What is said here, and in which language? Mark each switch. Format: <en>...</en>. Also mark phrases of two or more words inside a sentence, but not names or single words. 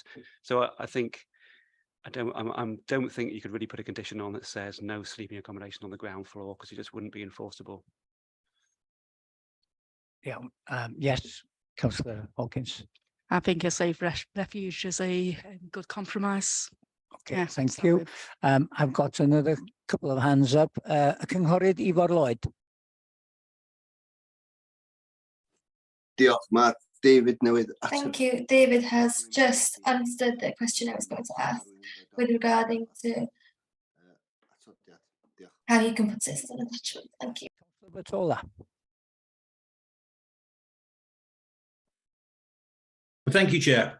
<en>So I think I don't think you could really put a condition on that says no sleeping accommodation on the ground floor, because it just wouldn't be enforceable. Yeah. Yes, Councillor Hawkins. I think a safe refuge is a good compromise. Okay, Yeah, thank so you. I've got another couple of hands up.</en> <cy>Cynghorydd Ifor Lloyd. Diolch, Matt. David newydd.</cy> <en>Thank you. David has just answered the question I was going to ask with regarding to how you can put this as an attachment. Thank you. Batola. Thank you, Chair.</en>